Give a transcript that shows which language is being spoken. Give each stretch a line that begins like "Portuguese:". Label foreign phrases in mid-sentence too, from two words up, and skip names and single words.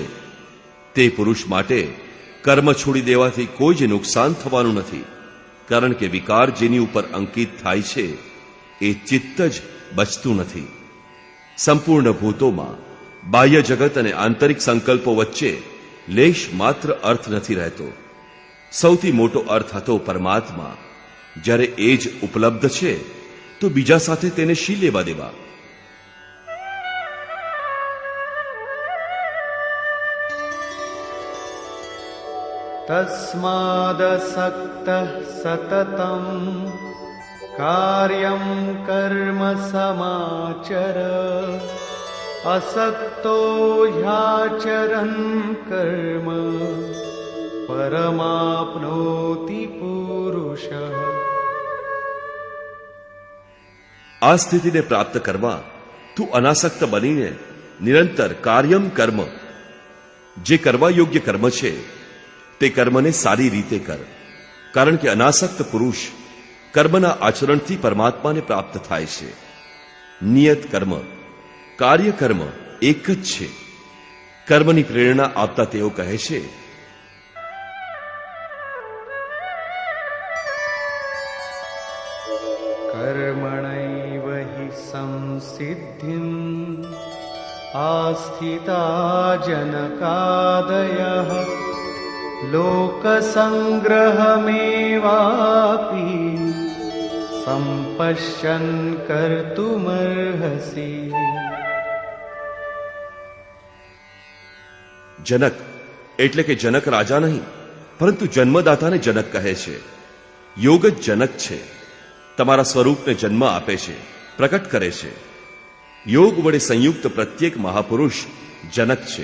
Gujarati: તે પુરુષ માટે કર્મ છોડી દેવાથી કોઈ જ નુકસાન થવાનું નથી, કારણ કે વિકાર જેની ઉપર અંકિત થાય છે એ ચિત્ત જ બચતું નથી. સંપૂર્ણ ભૂતોમાં બાહ્ય જગત અને આંતરિક સંકલ્પો વચ્ચે લેશ માત્ર અર્થ નથી રહેતો. સૌથી મોટો અર્થ હતો પરમાત્મા. જ્યારે એ જ ઉપલબ્ધ છે તો બીજા સાથે તેને શી લેવા દેવા?
Sanskrit: तस्मादसक्तः सततं कार्यं कर्म समाचर असक्तो ह्याचरन् कर्म परमाप्नोति पुरुषः.
Gujarati: આ સ્થિતિને પ્રાપ્ત કરવા તું અનાસક્ત બનીને નિરંતર
Sanskrit: कार्यम कर्म,
Gujarati: જે કરવા યોગ્ય કર્મ છે તે કર્મને સારી રીતે કર. કારણ કે અનાસક્ત પુરુષ કર્મના આચરણથી પરમાત્માને પ્રાપ્ત થાય છે. નિયત કર્મ, કાર્ય કર્મ એક જ છે. કર્મની પ્રેરણા આપતા તેઓ કહે છે,
Sanskrit: कर्मणैव हि संसिद्धिम् आस्थिता जनकादयः लोकसङ्ग्रहमेवापि सम्पश्यन् कर्तुमर्हसि.
Gujarati: જનક એટલે કે જનક રાજા નહીં, પરંતુ જન્મદાતાને જનક કહે છે. યોગ જ જનક છે. તમારા સ્વરૂપને જન્મ આપે છે, પ્રકટ કરે છે. યોગ વડે સંયુક્ત પ્રત્યેક મહાપુરુષ જનક છે.